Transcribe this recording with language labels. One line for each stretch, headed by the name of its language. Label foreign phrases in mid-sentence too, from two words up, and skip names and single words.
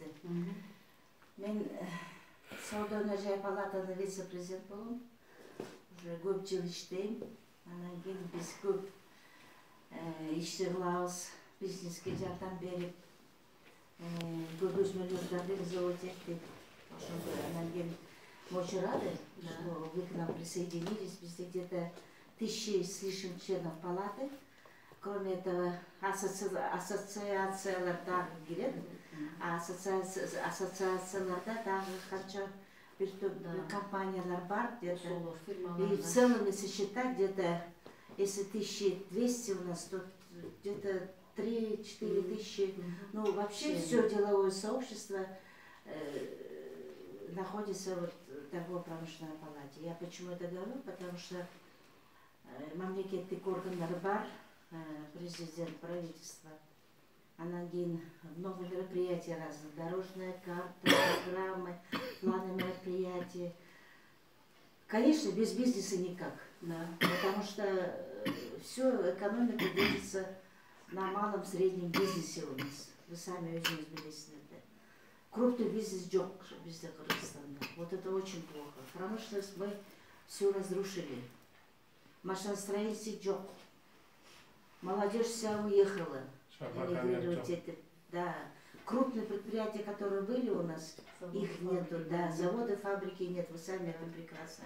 Kyrgyz: Мен сауда-өнөр палатанын вице-президент болом. Уже көп жыл иштейм. Анан кийин биз көп ишти кылабыз, бизнеске жардам берип, көп өзмөлөрдү реализовать этип. Ошондо анан кийин
Russian: очень рады, что вы к нам присоединились. Везде где-то 1000 с лишним членов палаты. Кроме этого,
Kyrgyz: ассоциациялар дагы кирет. Ассоциацияларда дагы канча бир топ компаниялар бар,
Russian: где-то. И в целом, если считать, где-то, если 1200 у нас, то где-то 3-4 тысячи. Ну, вообще все деловое сообщество находится вот в торгово-промышленной палате. Я почему это говорю? Потому что
Kyrgyz: мамлекеттик органдар бар,
Russian: президент, правительство.
Kyrgyz: Анан кийин
Russian: много мероприятий разных, дорожная карта, программы, планы мероприятий. Конечно, без бизнеса никак, да, потому что все экономика держится на малом среднем бизнесе у нас. Вы сами
Kyrgyz: өзүңүз билесиздер.
Russian: Крупный бизнес
Kyrgyz: жок bizde Кыргызстанда.
Russian: Вот это очень плохо. Промышленность мы все разрушили. Машиностроителей жок. Молодежь вся уехала. Да. Крупные предприятия, которые были у нас, их нету. Да. Заводы, фабрики нет. Вы сами это прекрасно.